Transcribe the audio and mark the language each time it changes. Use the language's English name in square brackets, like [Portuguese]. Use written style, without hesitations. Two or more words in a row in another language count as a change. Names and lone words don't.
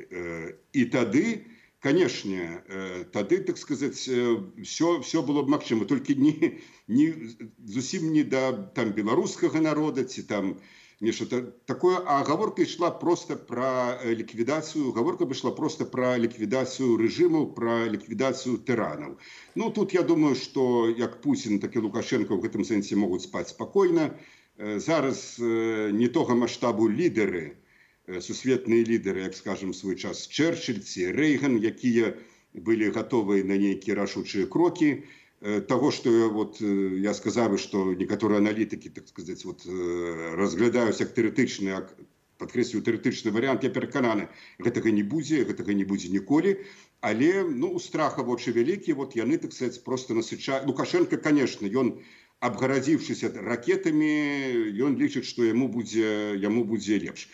[Belarusian] І тады, конечно, тады, [Russian] так сказать, [Belarusian] все было б магчыма, толькі зусім не да там беларускага народа ці там нешта такое, а гаворка ішла [Russian] просто про ликвидацию, гаворка ішла просто про ликвидацию режимов, про ликвидацию тиранов. Ну, тут я думаю, что як Путин, так и Лукашенко в этом сенсе могут спать спокойно. Зараз не того масштабу лидеры, сусветные лидеры, як скажем, в свой час Черчилль, Рейган, якія были готовы на некие рашучие кроки. Того, что вот я сказал, что некоторые аналитики, так сказать, [Belarusian] вот разглядаюць як тэарэтычны, падкрэслю, тэарэтычны вариант, я перакананы, гэтага не будзе ніколі, але, ну, страха вочы вялікія, вот яны, [Russian] так сказать, [Belarusian] просто насычаюць. Лукашенко, конечно, ён, абгарадзіўшыся ракетамі, ён лічыць, што яму будзе лепш.